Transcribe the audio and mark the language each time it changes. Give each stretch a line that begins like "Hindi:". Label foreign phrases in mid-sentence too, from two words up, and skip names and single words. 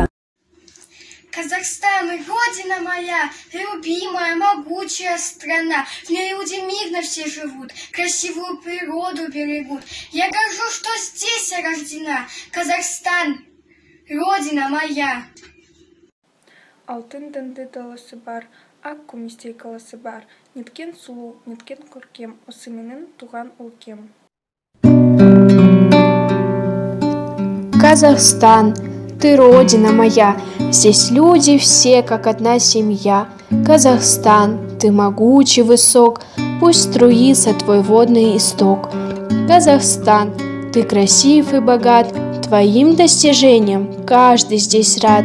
Russian: Казахстан, родина моя, любимая, могучая страна. В ней люди мирно все живут, красивую природу берегут. Я горжусь, что здесь я рождена. Казахстан, родина моя.
Kazakh: Алтын дәнді даласы бар, ақ күмістей қаласы бар. Неткен сұлу, неткен көркем, осы менің туған өлкем.
Russian: Казахстан, ты родина моя, здесь люди все как одна семья. Казахстан, ты могучий высок, пусть струится твой водный исток. Казахстан, ты красив и богат, твоим достижением каждый здесь рад.